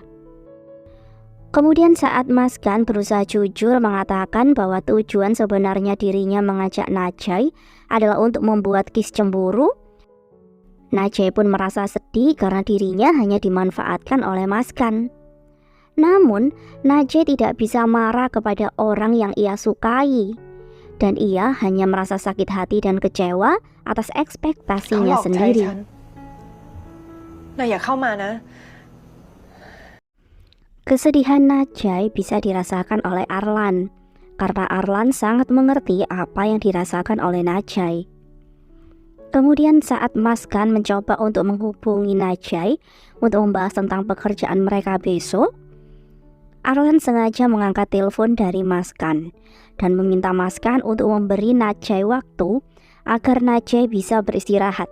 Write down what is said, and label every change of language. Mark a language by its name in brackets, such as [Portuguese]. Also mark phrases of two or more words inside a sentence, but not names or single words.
[Indonesian] Kemudian saat Maskan berusaha jujur mengatakan bahwa tujuan sebenarnya dirinya mengajak Najai adalah untuk membuat Kis cemburu, Najai pun merasa sedih karena dirinya hanya dimanfaatkan oleh Maskan. Namun, Najai tidak bisa marah kepada orang yang ia sukai, dan ia hanya merasa sakit hati dan kecewa atas [Thai] เขาห [Indonesian] ekspektasinya [Thai] ลอกใจ [Indonesian] sendiri. [Thai] ฉันนายอย่าเข้ามานะ [Indonesian] Kesedihan Najai bisa dirasakan oleh Arlan, karena Arlan sangat mengerti apa yang dirasakan oleh Najai. Kemudian saat Maskan mencoba untuk menghubungi Najai untuk membahas tentang pekerjaan mereka besok, Arlan sengaja mengangkat telepon dari Maskan dan meminta Maskan untuk memberi Najai waktu agar Najai bisa beristirahat.